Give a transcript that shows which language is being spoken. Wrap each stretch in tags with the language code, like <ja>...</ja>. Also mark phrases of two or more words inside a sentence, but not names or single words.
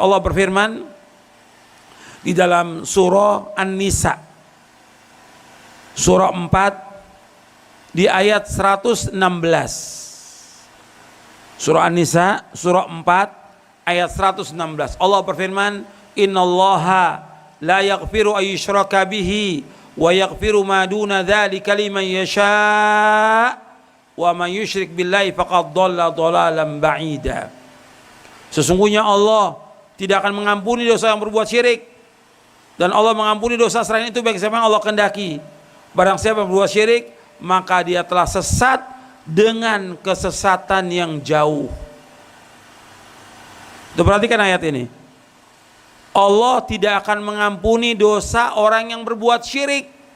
<id>Allah berfirman di dalam surah An-Nisa surah 4 di ayat 116. Surah An-Nisa surah 4 ayat 116.</id> <ar>Allah berfirman, "إن الله لا يغفر أن يشرك به ويغفر ما دون ذلك لمن يشاء ومن يشرك بالله فقد ضل ضلالا بعيدا."</ar> <id>Sesungguhnya Allah tidak akan mengampuni dosa yang berbuat syirik, dan Allah mengampuni dosa selain itu bagi siapa yang Allah kehendaki. Barang siapa yang berbuat syirik, maka dia telah sesat dengan kesesatan yang jauh. Tuh, perhatikan ayat ini. Allah tidak akan mengampuni dosa orang yang berbuat syirik.</id>